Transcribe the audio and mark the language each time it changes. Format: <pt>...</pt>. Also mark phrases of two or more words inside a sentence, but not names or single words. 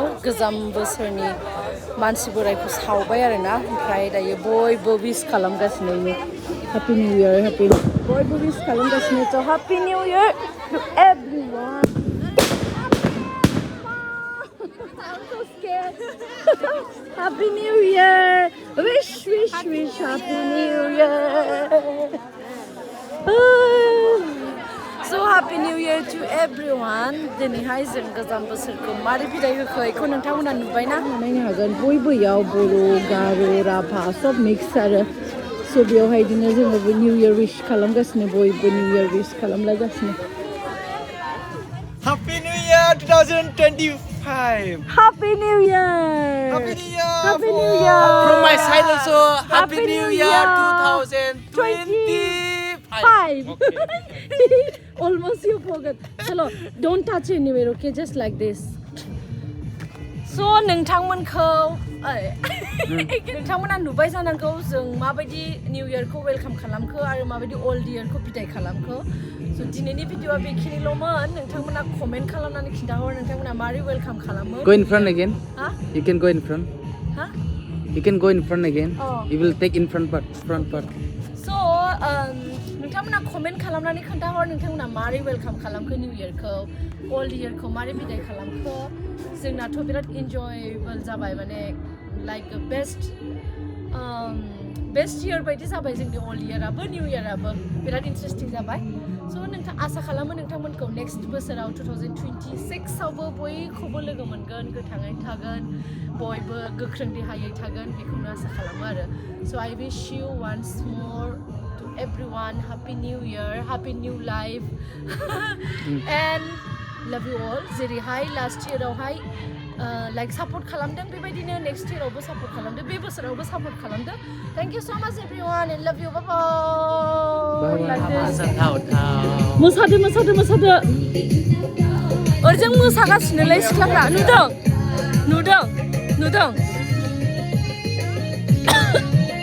<brx>गोजाम बोसोरनि मानसि बोरायखौ सावबाय आरोना ओमफ्राय दायो बयबो विश खालामगासिनो</brx> <en>happy new year</en> <brx>बयबो विश खालामगासिनो</brx> <en>the happy new year to everyone I'm so scared. Happy New Year. Wish Happy New Year. So happy New Year to everyone.</en> <brx>दिनैहाय जों गोजाम बोसोरखौ मारै बिदाय होखो बेखौ नोंथांमोना नुबायना नायनो हागोन बयबो याव बर' गार' राभा सब मिक्स आरो स' बेयावहाय बिदिनो जोङो</brx> <en>new year</en> <brx>विश खालामगासिनो बयबो</brx> <en>new year</en> <brx>विश खालामलायगासिनो</brx> <en>Happy New Year 2025. Happy New Year. Happy New Year. Happy New Year. From my side also, Happy New Year 2025. Okay. Almost you forgot. Chalo, don't touch anywhere, okay? Just like this.</en> <brx>So नोंथांमोनखौ नोंथांमोना नुबाय जानांगौ जों माबायदि</brx> <en>new year</en> <brx>वेलकाम खालामखो आरो माबायदि</brx> <en>old year</en> <brx>बिदाय खालामखो स' दिनैनि भिडिअआ बेखिनिल'मोन नोंथांमोना कमेन्ट खालामनानै खिन्थाहर नोंथांमोना मारै वेलकाम खालामो</brx> <en>Go in front again. Huh? You can go in front. Huh? You can go in front again. Oh. You will take in front part.</en> <brx>So नोंथांमोना कमेन्ट खालामनानै खोन्थाहर नोंथांमोना मारै वेलकाम खालामखो</brx> <en>new year old year</en> <brx>मारै बिदाय खालामखो जोंनाथ' बिराद इन्जयेबल जाबाय माने</brx> <en>like best year</en> <brx>बायदि जाबाय जोंनि</brx> <en>old year new year</en> <brx>बिराद इन्टारेस्टिं जाबाय स' नोंथां आसा खालामो नोंथांमोनखौ नेक्स्ट बोसोराव 2026 आवबो बयखौबो लोगो मोनगोन गोथाङै थागोन बयबो गोख्रों देहायै थागोन बेखौनो आसा खालामो आरो स'</brx> <en>I wish you once more to everyone happy new year happy new life and love you all</en> <brx>जेरैहाय</brx> <en>last year</en> <brx>लाइक सापर्ट खालामदों बेबायदिनो</brx> <en>next year</en> <brx>सापर्ट खालामदो बे बोसोरावबो सापर्ट खालामदो</brx> <en>thank you so much everyone and love you bye bye</en> <brx>मोसादो ओरैजों मोसागासिनोलाय सिख्लाफ्रा नुदों</brx>